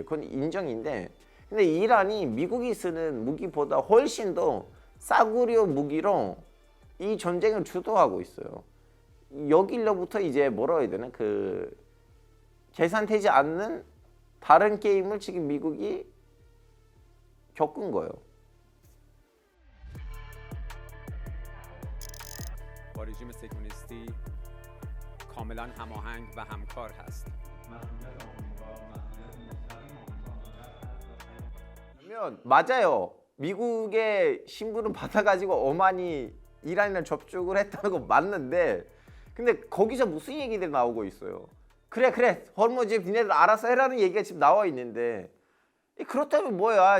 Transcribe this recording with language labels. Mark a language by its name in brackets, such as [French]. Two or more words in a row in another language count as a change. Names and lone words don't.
[Korean] 그건 인정인데, 근데 이란이 미국이 쓰는 무기보다 훨씬 더 싸구려 무기로 이 전쟁을 주도하고 있어요. 여기로부터 이제 뭐라고 해야 되나, 그 계산되지 않는 다른 게임을 지금 미국이 겪은 거예요. [Persian] با رژیم صهیونیستی کاملا هماهنگ و همکار هست. [Korean] 그러면 맞아요. 미국의 신분을 받아가지고 오만이 이란이랑 접촉을 했다는 거 맞는데, 근데 거기서 무슨 얘기들이 나오고 있어요? 그래 호르무즈 니네들 알아서 해라는 얘기가 지금 나와 있는데, 그렇다면 뭐야?